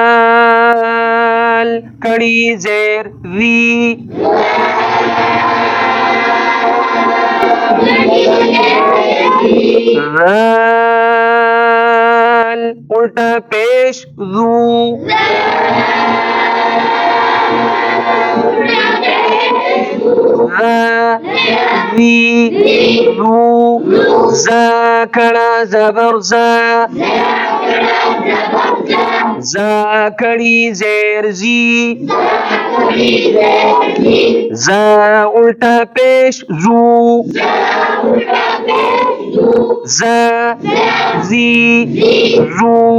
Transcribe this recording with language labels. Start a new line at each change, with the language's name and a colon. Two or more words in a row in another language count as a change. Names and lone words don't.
Urdu: ذال کڑی زیر ذی، ذال الٹا پیش ذو ذी ذू ذا کھڑا زبر ذا کھڑی زیر ذی ذا الٹا پیش ذو ذا ذی ذو